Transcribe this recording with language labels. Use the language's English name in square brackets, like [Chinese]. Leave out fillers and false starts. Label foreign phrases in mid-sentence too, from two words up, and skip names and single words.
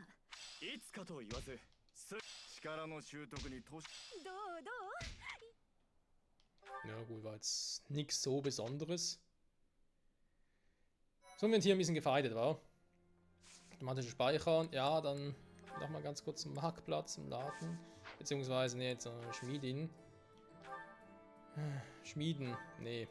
[Japanese] いつかと言わず力の習得に投資どうどう [German] Ja gut, war jetzt nichts so Besonderes. So, wir haben hier ein bisschen gefeitet, wa? Automatische Speichern, ja, dann nochmal ganz kurz zum Marktplatz im Laden. Beziehungsweise, ne, jetzt Schmiedin. Schmieden, nee.